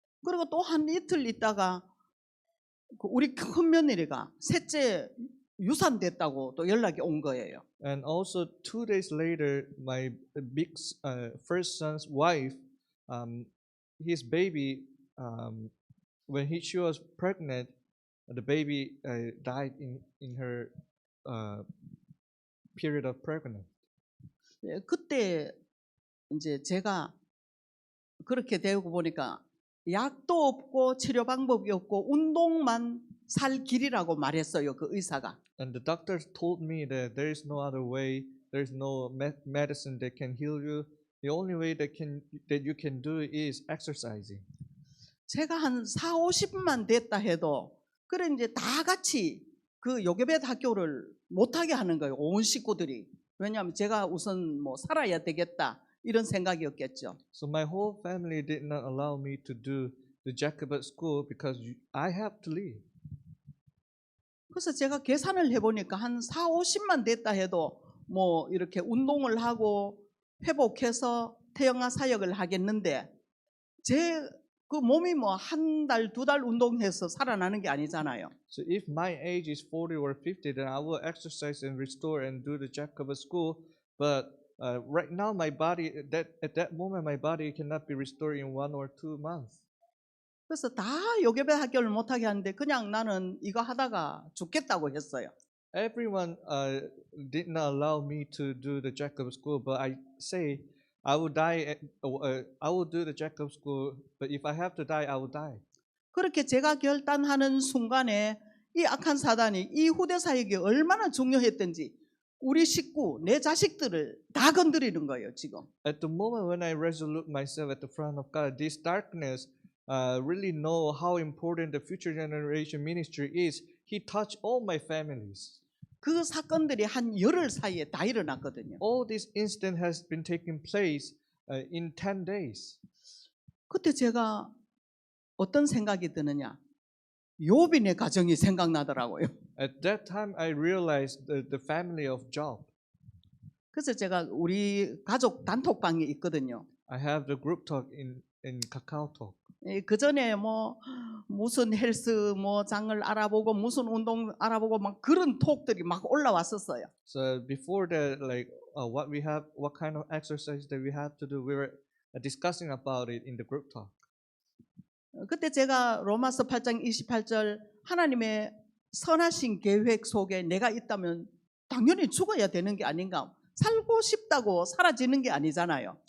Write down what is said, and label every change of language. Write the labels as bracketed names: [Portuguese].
[Korean] 그리고 또 한 이틀 있다가 우리 큰 며느리가 셋째 유산됐다고 또 연락이 온 거예요. [English] And also 2 days later, my first son's wife, his baby, when she was pregnant, the baby died in her period of pregnancy. [Korean] 그때 이제 제가 그렇게 되고 보니까 약도 없고 치료 방법이 없고 운동만 살 길이라고 말했어요. 그 의사가. [English] And the doctors told me that there is no other way, there is no medicine that can heal you. The only way that you can do is exercising. [Korean] 제가 한 4, 50만 됐다 해도 그래 이제 다 같이 그 요괴벳 학교를 못하게 하는 거예요. 온 식구들이. 왜냐하면 제가 우선 뭐 살아야 되겠다 이런 생각이었겠죠. [English] So my whole family did not allow me to do the Jacobite school because I have to leave. [Korean] 그래서 제가 계산을 해보니까 한 4, 50만 됐다 해도 뭐 이렇게 운동을 하고 회복해서 태영아 사역을 하겠는데 제 그 몸이 뭐 한 달, 두 달 운동해서 살아나는 게 아니잖아요. [English] So if my age is 40 or 50, then I will exercise and restore and do the Jacobite school. But right now, my body, at that moment, my body cannot be restored in 1 or 2 months. [Korean] 그래서 다 요괴배 학교를 못하게 하는데 그냥 나는 이거 하다가 죽겠다고 했어요. [English] Everyone did not allow me to do the Jacob School, but I say I will die. I will do the Jacob School, but if I have to die, I will die. [Korean] 그렇게 제가 결단하는 순간에 이 악한 사단이 이 후대 사역이 얼마나 중요했던지 우리 식구, 내 자식들을 다 건드리는 거예요, 지금. [English] At the moment when I resolute myself at the front of God, this darkness really know how important the future generation ministry is. He touched all my families. [Korean] 그 사건들이 한 열흘 사이에 다 일어났거든요. [English] All this incident has been taking place in 10 days. [Korean] 그때 제가 어떤 생각이 드느냐? 욥인의 가정이 생각나더라고요. [English] At that time, I realized the family of Job. [Korean] 그래서 제가 우리 가족 단톡방에 있거든요. [English] I have the group talk in KakaoTalk. [Korean] 그 전에 뭐 무슨 헬스 뭐 장을 알아보고 무슨 운동 알아보고 막 그런 톡들이 막 올라왔었어요. [English] So before that, like what kind of exercise that we have to do, we were discussing about it in the group talk. [Korean] 그때 제가 로마서 8장 28절 하나님의 선하신 계획 속에 내가 있다면 당연히 죽어야 되는 게 아닌가? 살고 싶다고 사라지는 게 아니잖아요.